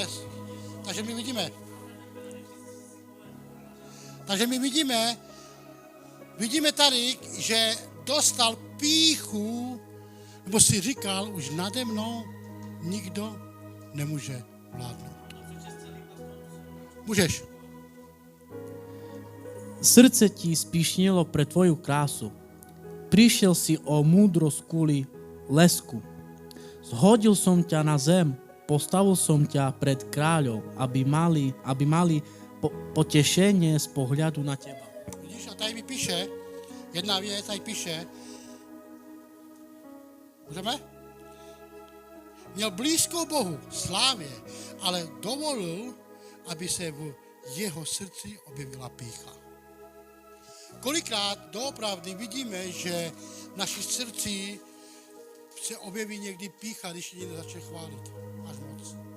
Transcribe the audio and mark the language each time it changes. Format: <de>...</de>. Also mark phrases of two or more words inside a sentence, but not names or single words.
<cs>Takže my vidíme tady, že dostal pýchu, nebo si říkal, už nade mnou nikdo nemůže vládnout. Můžeš.</cs> <sk>Srdce ti spíšnilo pre tvoju krásu. Prišiel si o múdrosť kvôli lesku. Zhodil som ťa na zem, postavil som ťa pred kráľov, aby mali potešenie z pohľadu na teba.</sk> <cs>Vidíš, a tady mi píše, jedna věc, tady píše, můžeme? Měl blízko Bohu, slávě, ale dovolil, aby se v jeho srdci objevila pýcha. Kolikrát doopravdy vidíme, že v našich srdci se objeví někdy pýcha, když někdo začne chválit až moc.</cs>